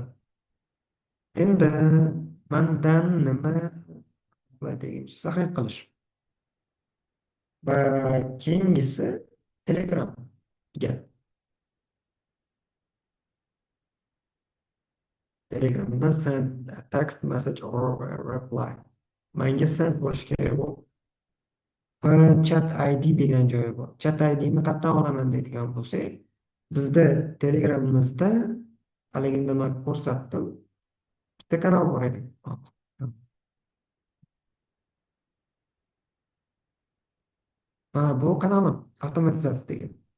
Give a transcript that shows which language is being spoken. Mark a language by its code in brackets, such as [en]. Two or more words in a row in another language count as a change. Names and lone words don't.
[uz] Endi mandan nima saqlanib qilish va keyingisi Telegramga. Telegramda [en] send a text message or a reply. [uz] Menga send bo'lishi kerak bu. Va chat ID degan joyi bor. Chat IDni qayerdan olaman deydigan bo'lsak, bizda Telegramimizda haligida man ko'rsatdim. Bitta kanal bor edi. Mana bu kanalim avtomatizatsiya degan.